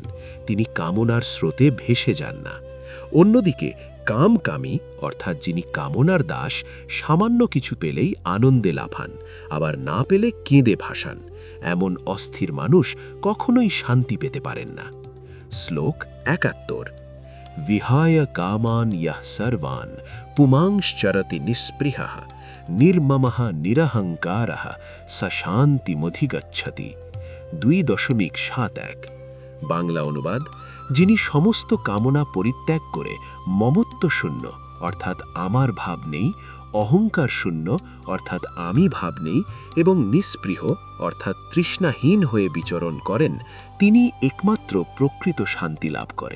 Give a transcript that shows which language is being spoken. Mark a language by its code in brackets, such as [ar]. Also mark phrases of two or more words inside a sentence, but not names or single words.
[bn] তিনি কামনার স্রোতে ভেসে যান না। অন্যদিকে কামকামী অর্থাৎ যিনি কামনার দাস, সামান্য কিছু পেলেই আনন্দে লাফান, আবার না পেলে কেঁদে ভাসান। এমন অস্থির মানুষ কখনোই শান্তি পেতে পারেন না। শ্লোক 71। [sa] विहाय कामान् यः सर्वान् पुमांश्चरति निःस्पृहः निर्ममः निरहङ्कारः स शान्तिमधिगच्छति। 2.71। [bn] বাংলা অনুবাদ, যিনি সমস্ত কামনা পরিত্যাগ করে মমত্বশূন্য অর্থাৎ আমার ভাব নেই, অহংকার শূন্য অর্থাৎ আমি ভাব নেই এবং নিস্পৃহ অর্থাৎ তৃষ্ণাহীন হয়ে বিচরণ করেন, তিনি একমাত্র প্রকৃত শান্তি লাভ করেন।